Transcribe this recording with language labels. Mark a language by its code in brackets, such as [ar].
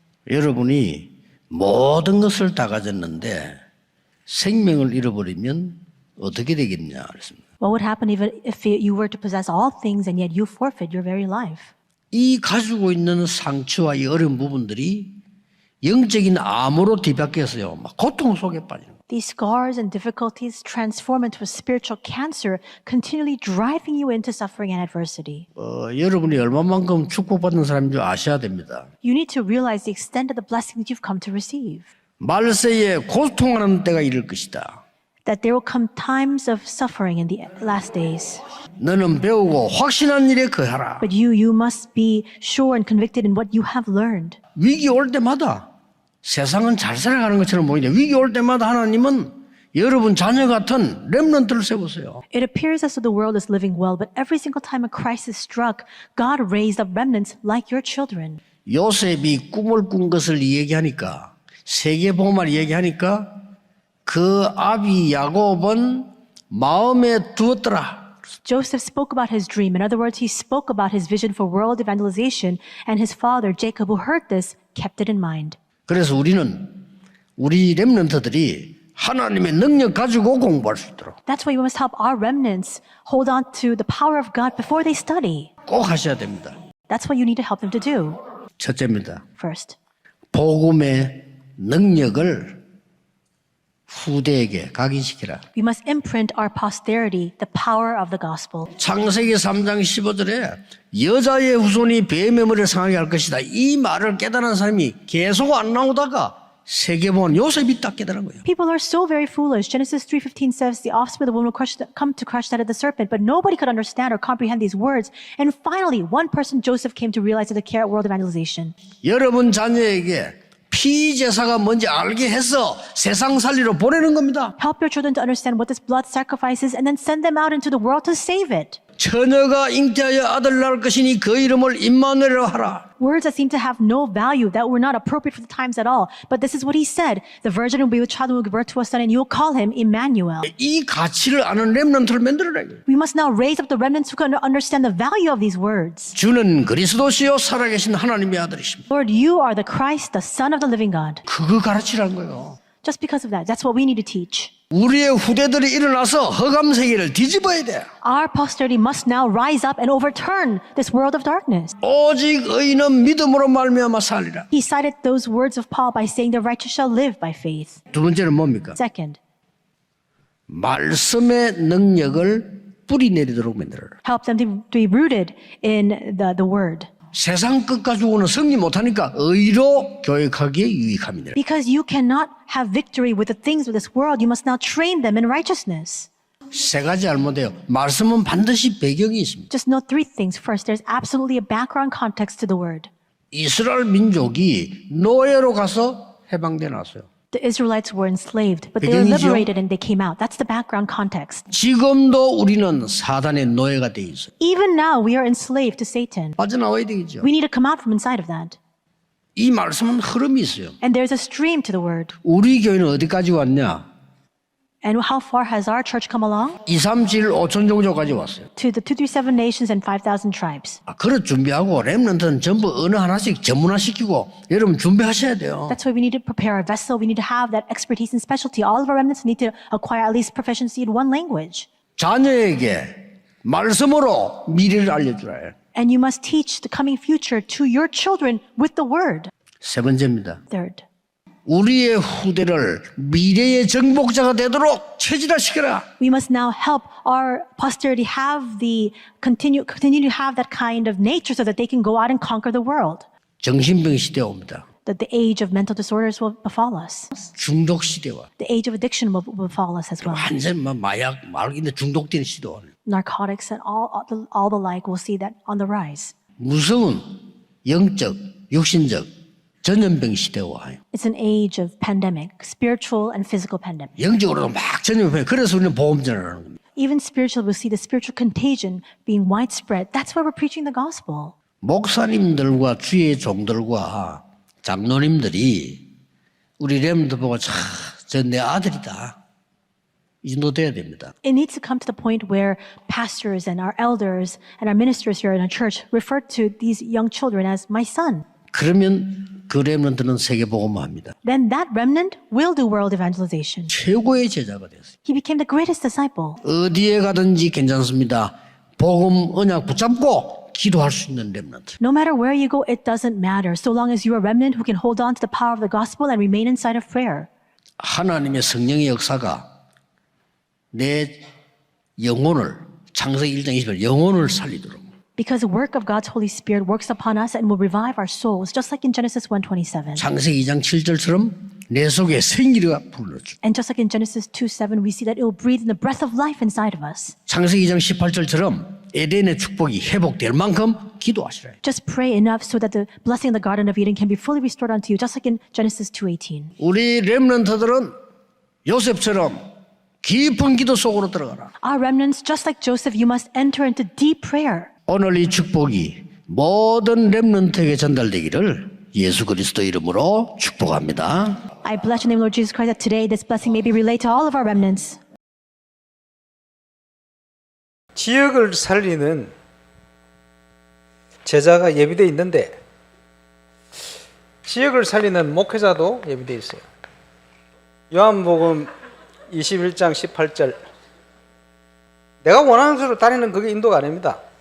[ko] 여러분이 모든 것을 다 가졌는데 생명을 잃어버리면 어떻게 되겠냐 그랬습니다. [en] What would happen if you were to possess all things and yet you forfeit your very life? [ko] 이 가지고 있는 상처와 이 어려운 부분들이 영적인 암으로 뒤바뀌어서요, 막 고통 속에 빠지는 거예요. [en] These scars and difficulties transform into a spiritual cancer, continually driving you into suffering and adversity. [ko] 여러분이 얼마만큼 축복받는 사람인 줄 아셔야 됩니다. [en] You need to realize the extent of the blessing that you've come to receive. [ko] 말세에 고통하는 때가 이를 것이다. [en] That there will come times of suffering in the last days. [ko] 너는 배우고 확신한 일에 거하라. [en] But you must be sure and convicted in what you have learned. [ko] 위기 올 때마다 세상은 잘 살아가는 것처럼 보이는데 위기 올 때마다 하나님은 여러분 자녀 같은 렘넌트를 세우세요. [en] It appears as though the world is living well, but every single time a crisis struck, God raised up remnants like your children. [ko] 요셉이 꿈을 꾼 것을 얘기하니까 세계복음을 얘기하니까 그 아비 야곱은 마음에 두었더라. [en] Joseph spoke about his dream. In other words, he spoke about his vision for world evangelization, and his father, Jacob, who heard this, kept it in mind. [ko] 그래서 우리 렘넌트들이 하나님의 능력 가지고 공부할 수 있도록 [en] That's why we must help our remnants hold on to the power of God before they study. [ko] 꼭 하셔야 됩니다. [en] That's what you need to help them to do. [ko] 첫째입니다. [en] First, [ko] 복음의 능력을 후대에게 각인시키라. [en] we must imprint our posterity the power of the gospel. [ko] 창세기 3장 15절에 여자의 후손이 뱀의 머리를 상하게 할 것이다. 이 말을 깨달은 사람이 계속 안 나오다가 세계본 요셉이 딱 깨달은 거예요. [en] People are so very foolish. Genesis 3:15 says the offspring of the woman will come to crush that of the serpent, but nobody could understand or comprehend these words. And finally, one person, Joseph, came to realize the care of world evangelization. [ko] 여러분 자녀에게 피제사가 뭔지 알게 해서 세상 살리러 보내는 겁니다. [en] Help your children to understand what this blood sacrifice is and then send them out into the world to save it. [ko] 처녀가 잉태하여 아들 낳을 것이니 그 이름을 임마누엘이라 하라. [en] Words that seem to have no value, that were not appropriate for the times at all. But this is what he said. The virgin will be with child and will give birth to a son and you will call him Emmanuel. [ko] 이 가치를 아는 렘넌트를 만들어라. [en] We must now raise up the remnants who can understand the value of these words. [ko] 주는 그리스도시요 살아계신 하나님의 아들이십니다. [en] Lord, you are the Christ, the Son of the living God. [ko] 그거 가르치라는 거예요. [en] Just because of that, that's what we need to teach. [ko] 우리의 후대들이 일어나서 허감 세계를 뒤집어야 돼. [en] Our posterity must now rise up and overturn this world of darkness. [ko] 오직 의인은 믿음으로 말미암아 살리라. [en] He cited those words of Paul by saying the righteous shall live by faith. [ko] 두 번째는 뭡니까? [en] Second, [ko] 말씀의 능력을 뿌리 내리도록 만들어라. [en] help them to be rooted in the word. [ko] 세상 것 가지고는 승리 못하니까 의로 교육하기에 유익합니다. [en] Because you cannot have victory with the things of this world, you must now train them in righteousness. [ko] 세 가지 알못해요. 말씀은 반드시 배경이 있습니다. [en] Just know three things. First, there's absolutely a background context to the word. [ko] 이스라엘 민족이 노예로 가서 해방돼 나왔어요. [en] The Israelites were enslaved, but they were [ko] 배경이죠? [en] liberated and they came out. That's the background context. [ko] 지금도 우리는 사단의 노예가 돼 있어요. [en] Even now, we are enslaved to Satan. [ko] 빠져나와야 되겠죠. [en] We need to come out from inside of that. [ko] 이 말씀은 흐름이 있어요. [en] And there's a stream to the word. [ko] 우리 교회는 어디까지 왔냐? [en] And how far has our church come along? [ko] 2, 3, 7, 5천 종족까지 왔어요. [en] To the 237 nations and 5,000 tribes. [ko] 그릇 준비하고 렘넌트는 전부 어느 하나씩 전문화시키고 여러분 준비하셔야 돼요. [en] That's why we need to prepare our vessel. We need to have that expertise and specialty. All of our remnants need to acquire at least proficiency in one language. [ko] 자녀에게 말씀으로 미래를 알려주라. [en] And you must teach the coming future to your children with the word. [ko] 세 번째입니다. [en] Third, [ko] 우리의 후대를 미래의 정복자가 되도록 체질화시켜라. [en] we must now help our posterity have the continue to have that kind of nature so that they can go out and conquer the world. [ko] 정신병 시대가 옵니다. [en] That the age of mental disorders will befall us. [ko] 중독 시대와 [en] The age of addiction will befall us as well. [ko] 완전 마약 말인데 중독되는 시대와 [en] Narcotics and all the like, we'll see that on the rise. [ko] 무서운 영적, 육신적 전염병 시대가 와요. [en] It's an age of pandemic, spiritual and physical pandemic. [ko] 영적으로도 막 전염병. 그래서 우리는 보험전을 하는 겁니다. [en] Even spiritual, we'll see the spiritual contagion being widespread. That's why we're preaching the gospel. [ko] 목사님들과 주의 종들과 장로님들이 우리 렘들 보고 저 내 아들이다. 이 정도 돼야 됩니다. [en] It needs to come to the point where pastors and our elders and our ministers here in our church refer to these young children as my son. [ko] 그러면 그 렘넌트는 세계복음화합니다. [en] Then that remnant will do world evangelization. [ko] 최고의 제자가 됐어요. [en] He became the greatest disciple. [ko] 어디에 가든지 괜찮습니다. 복음 언약 붙잡고 기도할 수 있는 렘넌트. [en] No matter where you go, it doesn't matter, so long as you're a remnant who can hold on to the power of the gospel and remain inside of prayer. [ko] 하나님의 성령의 역사가 내 영혼을 창세기 1장 20절 영혼을 살리도록 [en] Because the work of God's Holy Spirit works upon us and will revive our souls, just like in Genesis 1:27. [ko] 창세기 2장 7절처럼 내 속에 생기가 불러줘. [en] And just like in Genesis 2:7, we see that it will breathe in the breath of life inside of us. [ko] 창세기 2장 18절처럼 에덴의 축복이 회복될 만큼 기도하시라. [en] Just pray enough so that the blessing of the Garden of Eden can be fully restored unto you, just like in Genesis 2:18. [ko] 우리 렘넌트들은 요셉처럼 깊은 기도 속으로 들어가라. [en] Our remnants, just like Joseph, you must enter into deep prayer. [ko] 오늘 이 축복이 모든 렘넌트에게 전달되기를 예수 그리스도 이름으로 축복합니다. [en] I bless your name, Lord Jesus Christ, that today this blessing may be relayed to all of our remnants. [ko] 지역을 살리는 제자가 예비되어 있는데 지역을 살리는 목회자도 예비되어 있어요. 요한복음 21장 18절 내가 원하는 대로 다니는 그게 인도가 아닙니다.